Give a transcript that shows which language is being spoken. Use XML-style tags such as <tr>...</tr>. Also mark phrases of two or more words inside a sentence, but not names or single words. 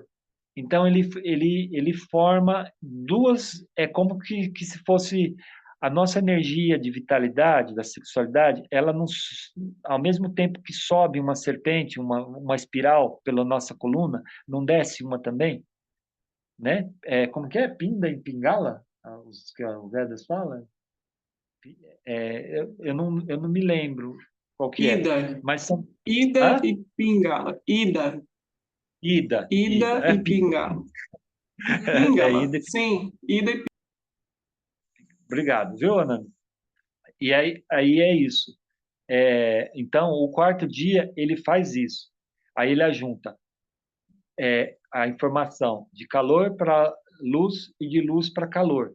<pt>Então ele forma duas, é como que se fosse a nossa energia de vitalidade, da sexualidade, ela não, ao mesmo tempo que sobe uma serpente, uma espiral pela nossa coluna, não desce uma também, né? Como que é? Pinda e pingala? Os que o Vedas fala? Eu não me lembro qual que é, Ida, mas são... Ida Hã? e Pingala. Ida, Ida, Ida e Pingala. Ida. Pingala, sim, Ida e Obrigado, viu, Ana? E aí é isso. Então, o 4º dia, ele faz isso. Aí ele ajunta a informação de calor para luz e de luz para calor.</pt>